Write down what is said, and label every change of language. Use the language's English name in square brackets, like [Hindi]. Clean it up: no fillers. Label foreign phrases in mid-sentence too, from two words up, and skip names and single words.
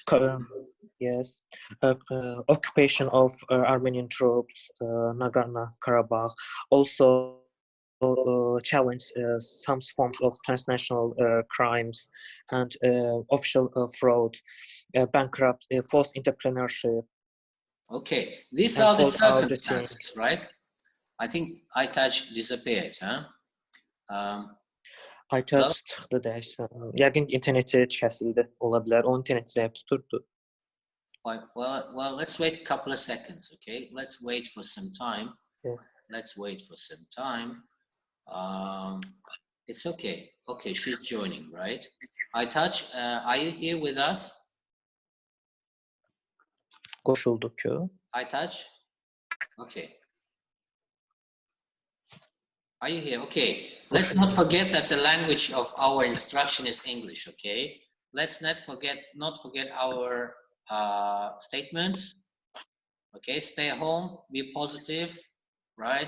[English] Yes, occupation of Armenian troops, Nagorno-Karabakh, also challenge some forms of transnational crimes and official fraud, bankrupt, false entrepreneurship. Okay, these are the circumstances, right? I think Aytaç disappeared, huh? [Azerbaijani] Aytaç çıxdı dəyişsə. Yəqin interneti kəsildi, ola bilər. Onun interneti zəif tuturdu. [English] Well, let's wait a couple of seconds, okay? Let's wait for some time. Yeah. Let's wait for some time. It's okay. Okay, she's joining, right? Aytaç, are you here with us? [Azerbaijani] Qoşuldu ki. Aytaç? [English] Okay. Are you here? Okay. Let's not forget that the language of our instruction is English, okay? Let's not forget our statements. Okay, stay home, be positive, right?